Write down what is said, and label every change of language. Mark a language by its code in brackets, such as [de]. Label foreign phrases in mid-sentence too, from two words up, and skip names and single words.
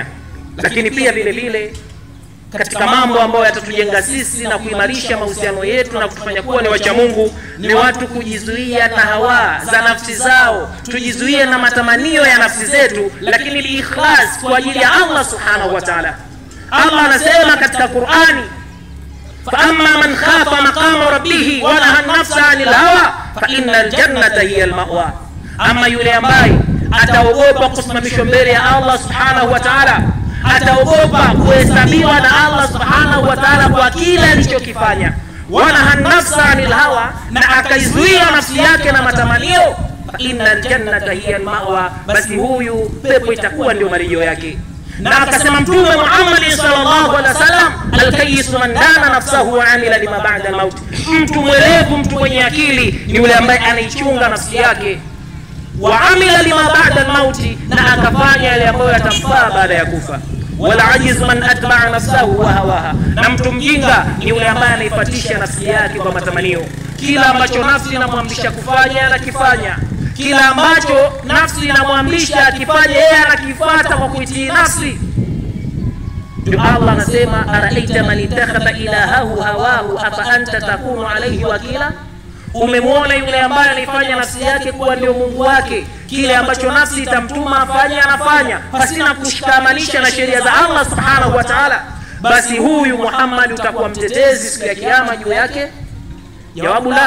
[sw] Lakini pia vile vile katika mambo ambayo yatatujenga sisi na kuimarisha mahusiano yetu na kutufanya kuwa ni wacha Mungu, ni watu kujizuia na hawa za nafsi zao, tujizuie na matamanio ya nafsi zetu, lakini biikhlas kwa ajili ya Allah [ar] سبحانه وتعالى. [sw] Allah anasema katika Qur'ani, [ar] فأما من خاف مقام ربه ونهى النفس عن الهوى فإن الجنة هي المأوى. [sw] Ama yule ambaye ataogopa kusimamishwa mbele ya Allah [ar] سبحانه وتعالى, [sw] ataogopa kuhesabiwa na Allah [ar] سبحانه وتعالى [sw] kwa kile alichokifanya, [ar] ونهى النفس عن الهوى, [sw] na akaizuia nafsi yake na matamanio, [ar] فإن الجنة هي المأوى, [sw] basi huyu pepo itakuwa ndio marejeo yake. Na akasema Mtume Muhammad [ar] صلى الله عليه وسلم الكيس من دان نفسه وعمل لما بعد الموت. [sw] Mtu mwerevu, mtu mwenye akili ni yule ambaye anaichunga nafsi yake, [ar] وعمل لما بعد الموت, [sw] na akafanya yale ambayo yatamfaa baada ya kufa. [ar] والعاجز من أتبع نفسه وهواها, [sw] na mtu mjinga ni yule ambaye anaifuatisha nafsi yake kwa matamanio. Kila ambacho nafsi inamwamrisha kufanya anakifanya, kila ambacho nafsi inamwamrisha akifanye yeye anakifuata kwa kuitii nafsi. Ndio Allah anasema, [ar] أرأيت من اتخذ إلهه هواه أفأنت تكون عليه وكيلا. [sw] Umemwona yule ambaye anifanya nafsi yake kuwa ndio Mungu wake, kile ambacho nafsi itamtuma afanye anafanya pasina kushikamanisha na sheria za Allah [ar] سبحانه وتعالى. [sw] Basi huyu Muhammad utakuwa mtetezi siku ya kiyama juu yake? Jawabu la.